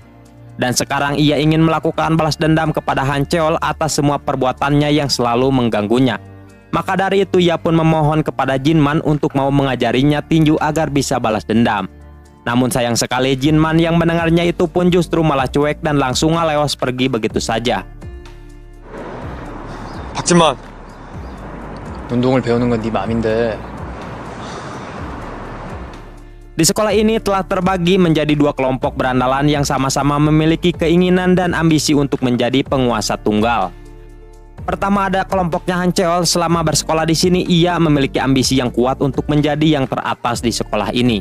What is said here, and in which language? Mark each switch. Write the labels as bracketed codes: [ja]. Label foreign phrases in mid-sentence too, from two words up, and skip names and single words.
[id] Dan sekarang ia ingin melakukan balas dendam kepada Han Cheol atas semua perbuatannya yang selalu mengganggunya. Maka dari itu ia pun memohon kepada Jinman untuk mau mengajarinya tinju agar bisa balas dendam. Namun sayang sekali Jinman yang mendengarnya itu pun justru malah cuek dan langsung ngaleos pergi begitu saja. [ko] 박진만, 운동을 배우는 건 네 맘인데. [id] Di sekolah ini telah terbagi menjadi dua kelompok berandalan yang sama-sama memiliki keinginan dan ambisi untuk menjadi penguasa tunggal. Pertama ada kelompoknya Han Cheol. Selama bersekolah di sini ia memiliki ambisi yang kuat untuk menjadi yang teratas di sekolah ini.